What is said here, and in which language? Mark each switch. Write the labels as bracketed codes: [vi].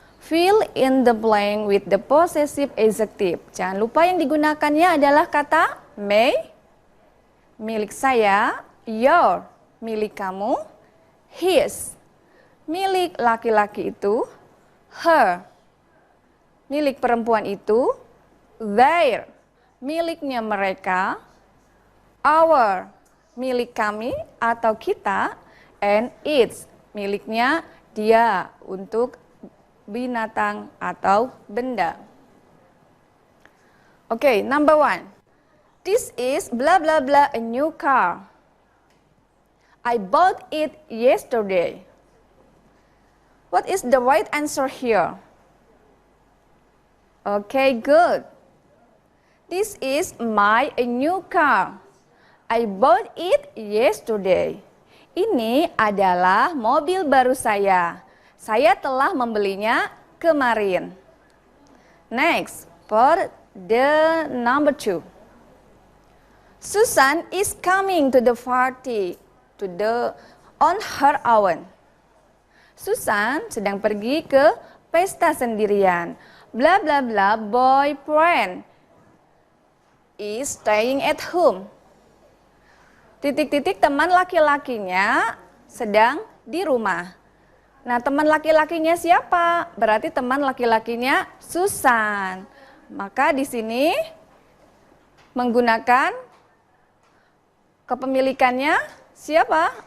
[en] Fill in the blank with the possessive adjective. [id] Jangan lupa yang digunakannya adalah kata may, milik saya, your, milik kamu, his, milik laki-laki itu, her, milik perempuan itu, their, miliknya mereka, our, milik kami atau kita, and its, miliknya dia untuk binatang atau benda. [en] Oke, number 1. This is blah blah blah a new car. I bought it yesterday. What is the right answer here? Okay, good. This is my new car. I bought it yesterday. [id] Ini adalah mobil baru saya. Saya telah membelinya kemarin. [en] Next, for the number 2. Susan is coming to the party on her own. [id] Susan sedang pergi ke pesta sendirian. [en] Blah blah blah boyfriend is staying at home. [id] Titik-titik teman laki-lakinya sedang di rumah. Nah, teman laki-lakinya siapa? Berarti teman laki-lakinya Susan. Maka di sini menggunakan kepemilikannya siapa?